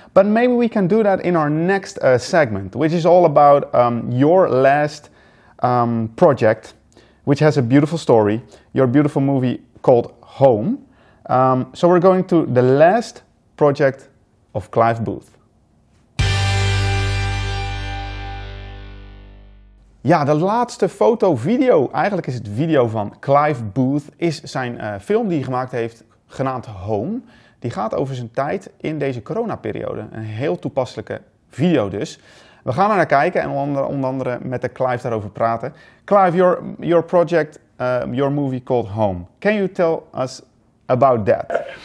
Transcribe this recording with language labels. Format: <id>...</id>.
<en>But maybe we can do that in our next segment, which is all about your last project, which has a beautiful story, your beautiful movie called Home. So we're going to the last project of Clive Booth.</en> <nl>Ja, de laatste foto-video, eigenlijk is het video van Clive Booth, is zijn film die hij gemaakt heeft, genaamd Home. Die gaat over zijn tijd in deze coronaperiode. Een heel toepasselijke video dus. We gaan er naar kijken en onder andere met de Clive daarover praten.</nl> <en>Clive, your project, your movie called Home. Can you tell us about that?</en>